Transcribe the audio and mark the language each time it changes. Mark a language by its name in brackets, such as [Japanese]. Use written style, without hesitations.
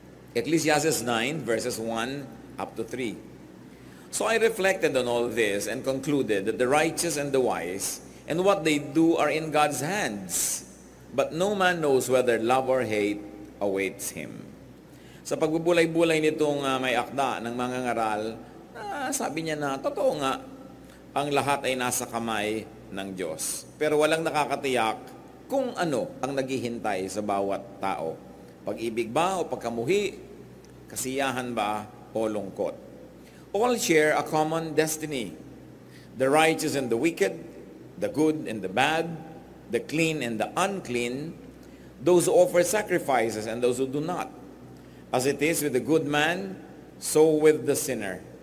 [English] Ecclesiastes 9, verses 1 up to 3. So I reflected on all this and concluded that the righteous and the wise and what they do are in God's hands. But no man knows whether love or hate awaits him. [Filipino] Sa pagbubulay-bulay nitong may akda ng mga ngaral, sabi niya na, totoo nga, ang lahat ay nasa kamay ng Diyos. Pero walang nakakatiyak kung ano ang naghihintay sa bawat tao. Pag-ibig ba o pagkamuhi, kasiyahan ba o lungkot. [English] All share a common destiny. The righteous and the wicked, the good and the bad, the clean and the unclean, those who offer sacrifices and those who do not. As it is with the good man, so with the sinner.